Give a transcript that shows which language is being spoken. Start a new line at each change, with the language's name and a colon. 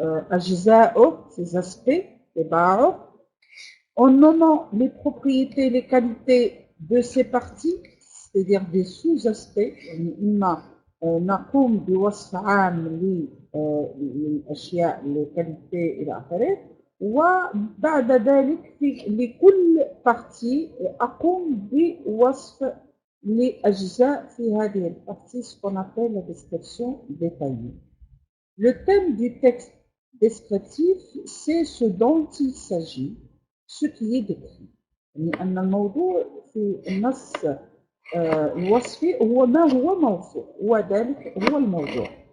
Arabic: أجزاؤه ses aspects طباعه en nommant les propriétés les qualités de ses parties c'est-à-dire des sous-aspects يعني إما نقوم بوصف عام للأشياء الكاليتي إلى آخره وبعد ذلك لكل بارتي أقوم بوصف لأجزاء في هذه البارتي ce qu'on appelle la description détaillée.
French: Le thème du texte descriptif c'est ce dont il s'agit, ce qui est décrit.
Arabic: يعني أن الموضوع في النص الوصفي هو ما هو موصوف وذلك هو الموضوع.